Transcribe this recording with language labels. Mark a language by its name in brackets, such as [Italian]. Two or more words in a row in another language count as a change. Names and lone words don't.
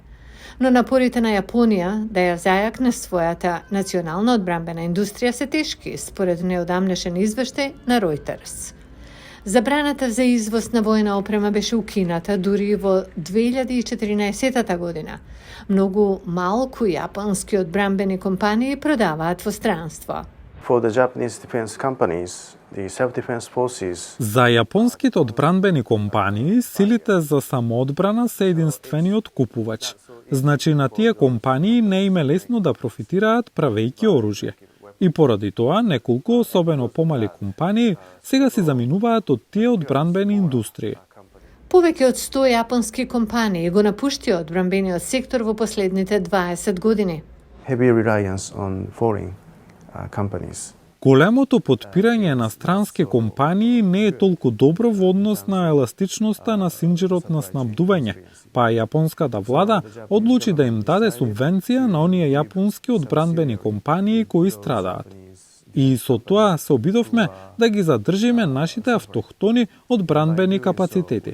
[Macedonian] Но напорите на Јапонија да ја зајакне својата национална одбранбена индустрија се тешки, според неодамнешен извештај на Reuters. Забраната за извоз на воена опрема беше укината дури во 2014 година. Многу малку јапонски одбранбени компании продаваат во странство. [English] For the Japanese defense companies, the self-defense forces... [Macedonian] За јапонските одбранбени компании, силите за самоодбрана се единствениот купувач. Значи на тие компании не им е лесно да профитираат правејќи оружје. И поради тоа, неколку особено помали компании сега си заминуваат од тие одбранбени индустрии. Повеќе од 100 јапонски компании го напуштија одбранбениот сектор во последните 20 години. [English] Heavy reliance on foreign companies. [Macedonian] Големото потпирање на странски компании не е толку добро во однос на еластичноста на синџирот на снабдување, па јапонската влада одлучи да им даде субвенција на оние јапонски одбранбени компании кои страдаат. И со тоа се обидовме да ги задржиме нашите автохтони одбранбени капацитети.